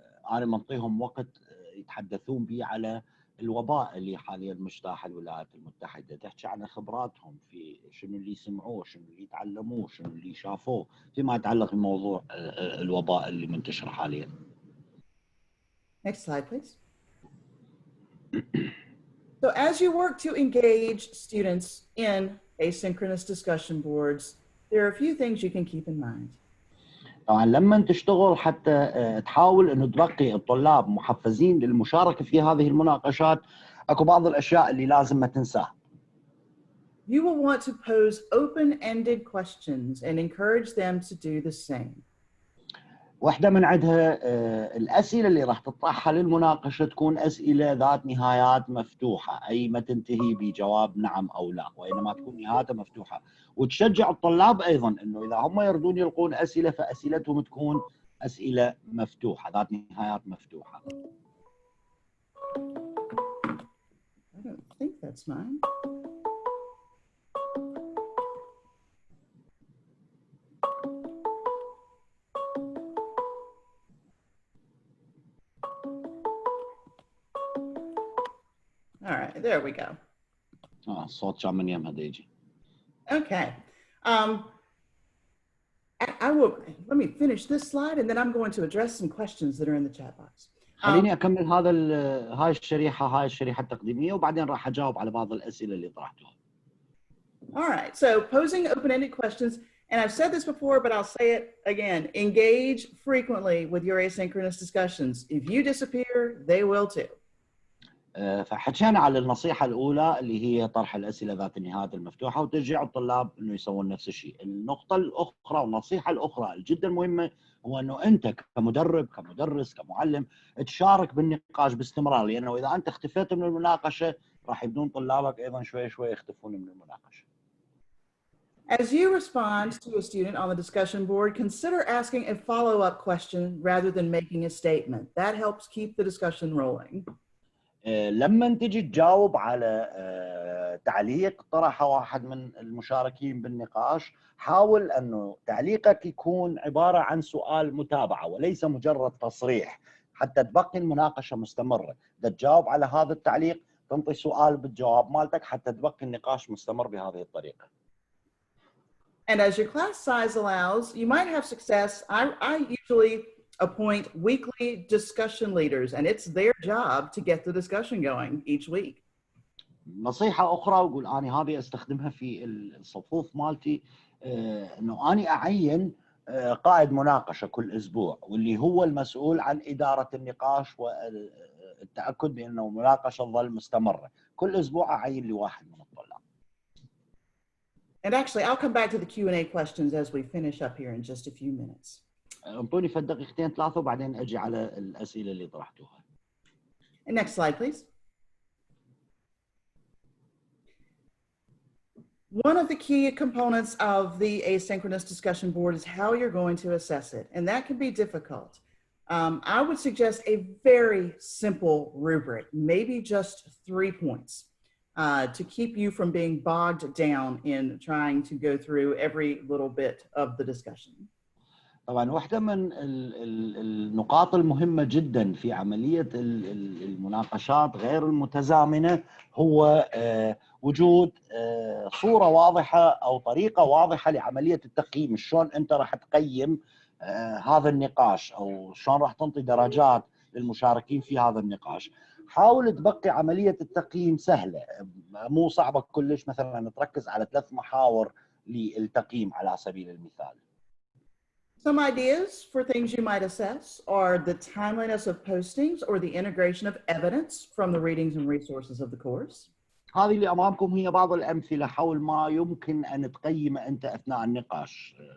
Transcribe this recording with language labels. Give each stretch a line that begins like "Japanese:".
Arabic: انا منطيهم وقت يتحدثون به على الوباء اللي حاليا مجتاح الولايات المتحده، تحكي عن خبراتهم في شنو اللي سمعوه، شنو اللي تعلموه، شنو اللي شافوه فيما يتعلق بموضوع الوباء اللي منتشر حاليا.
English: Next slide, please. So as you work to engage students in asynchronous discussion boards, there are a few things you can keep in mind.
Arabic: طبعا لما تشتغل حتى تحاول انه تبقي الطلاب محفزين للمشاركه في هذه المناقشات، اكو بعض الاشياء اللي لازم ما تنساها.
English: You will want to pose open-ended questions and encourage them to do the same.
Arabic: واحدة من عندها الأسئلة اللي راح تطرحها للمناقشة تكون أسئلة ذات نهايات مفتوحة، أي ما تنتهي بجواب نعم أو لا، وإنما تكون نهايتها مفتوحة، وتشجع الطلاب أيضا أنه إذا هم يردون يلقون أسئلة فأسئلتهم تكون أسئلة مفتوحة ذات نهايات مفتوحة.
English: I don't think that's mine. All right, there we go.
Arabic: الصوت كان من يمها يجي.
English: Okay. I will, let me finish this slide and then I'm going to address some questions that are in the chat box.
Arabic: خليني أكمل هاي الشريحة التقديمية وبعدين راح أجاوب على بعض الأسئلة اللي طرحتوها.
English: All right, so posing open-ended questions, and I've said this before, but I'll say it again, engage frequently with your asynchronous discussions. If you disappear, they will too.
Arabic: فحكينا على النصيحة الأولى اللي هي طرح الأسئلة ذات النهايات المفتوحة وتشجيع الطلاب إنه يسوون نفس الشيء. النقطة الأخرى والنصيحة الأخرى الجدا مهمة هو إنه أنت كمدرب كمدرس كمعلم تشارك بالنقاش باستمرار، لأنه إذا أنت اختفيت من المناقشة راح يبدون طلابك أيضا شوي شوي يختفون من المناقشة.
English: As you respond to a student on the discussion board, consider asking a follow-up question rather than making a statement. That helps keep the discussion rolling.
Arabic: لما تجي تجاوب على تعليق طرحه واحد من المشاركين بالنقاش، حاول أنه تعليقك يكون عبارة عن سؤال متابعة وليس مجرد تصريح، حتى تبقي المناقشة مستمرة. إذا تجاوب على هذا التعليق تنطي سؤال بالجواب مالتك حتى تبقي النقاش مستمر بهذه الطريقة.
English: And as your class size allows, you might have success. I usually appoint weekly discussion leaders, and it's their job to get the discussion going each week.
Arabic: نصيحة أخرى وأقول أنا هذه أستخدمها في الصفوف مالتي، إنه أنا أعين قائد مناقشة كل أسبوع، واللي هو المسؤول عن إدارة النقاش والتأكد بأنه المناقشة تظل مستمرة. كل أسبوع أعين لي واحد من الطلاب.
English: And actually, I'll come back to the Q&A questions as we finish up here in just a few minutes.
Arabic: انطوني في دقيقتين ثلاثة وبعدين أجي على الأسئلة اللي طرحتوها.
English: And next slide, please. One of the key components of the asynchronous discussion board is how you're going to assess it, and that can be difficult. I would suggest a very simple rubric, maybe just 3 points, to keep you from being bogged down in trying to go through every little bit of the discussion.
Arabic: طبعا واحدة من النقاط المهمة جدا في عملية المناقشات غير المتزامنة هو وجود صورة واضحة أو طريقة واضحة لعملية التقييم. شلون أنت راح تقيم هذا النقاش أو شلون راح تنطي درجات للمشاركين في هذا النقاش. حاول تبقي عملية التقييم سهلة، مو صعبة كلش. مثلا تركز على 3 محاور للتقييم على سبيل المثال.
English: Some ideas for things you might assess are the timeliness of postings or the integration of evidence from the readings and resources of the course.
Arabic: هذه اللي أمامكم هي بعض الأمثلة حول ما يمكن أن تقيم أنت أثناء النقاش.